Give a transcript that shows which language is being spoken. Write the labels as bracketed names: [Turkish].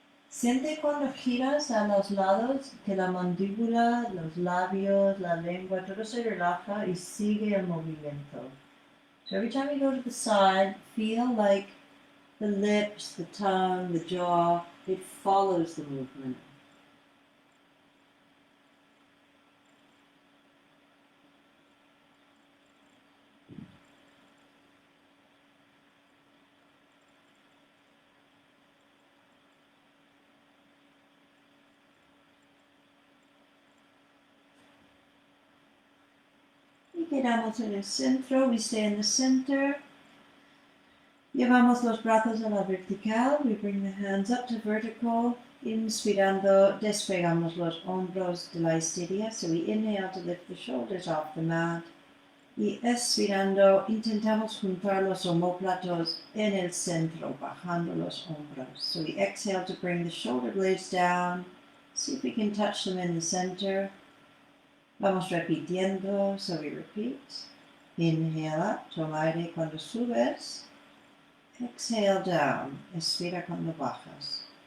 [Spanish] Siente cuando giras a los lados que la mandíbula, los labios, la lengua, todo se relaja y sigue el movimiento. [English] So every time you go to the side, feel like the lips, the tongue, the jaw, it follows the movement. [Spanish] Quedamos en el centro, [English] we stay in the center. [Spanish] Llevamos los brazos a la vertical, [English] we bring the hands up to vertical. [Spanish] Inspirando, despegamos los hombros de la histeria, [English] so we inhale to lift the shoulders off the mat. [Spanish] Y expirando, intentamos juntar los omóplatos en el centro, bajando los hombros. [English] So we exhale to bring the shoulder blades down, see if we can touch them in the center. [Spanish] Vamos repitiendo, [English] so we repeat. [Spanish] Inhala, toma aire cuando subes. [English] Exhale down, [Spanish] expira cuando bajas.